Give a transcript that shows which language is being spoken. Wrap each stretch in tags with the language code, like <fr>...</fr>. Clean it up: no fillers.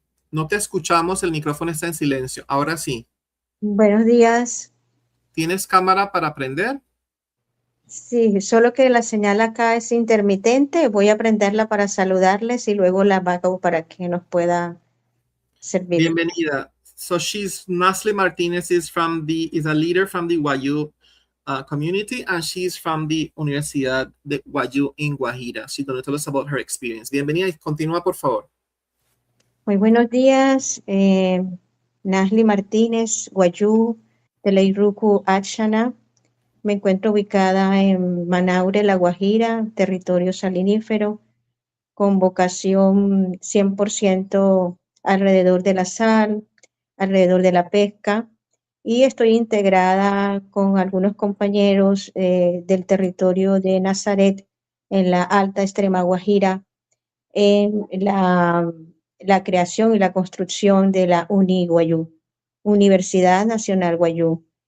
<es>No te escuchamos, el micrófono está en silencio. Ahora sí. Buenos días. ¿Tienes cámara para prender? Sí, solo que la señal acá es intermitente. Voy a prenderla para saludarles y luego la apago para que nos pueda servir. Bienvenida.</es> <en>So Nasli Martinez is a leader from the Guayú community, and she's from the Universidad de Guayú in Guajira. She's going to tell us about her experience.</en> <es>Bienvenida y continúa, por favor. Muy buenos días. Nasli Martínez, Guayú, de la Iruku Achana. Me encuentro ubicada en Manaure, La Guajira, territorio salinífero, con vocación 100% alrededor de la sal, alrededor de la pesca, y estoy integrada con algunos compañeros del territorio de Nazaret en la alta extrema Guajira en la creación y la construcción de la Guayú, Universidad Nacional Guayú.</es>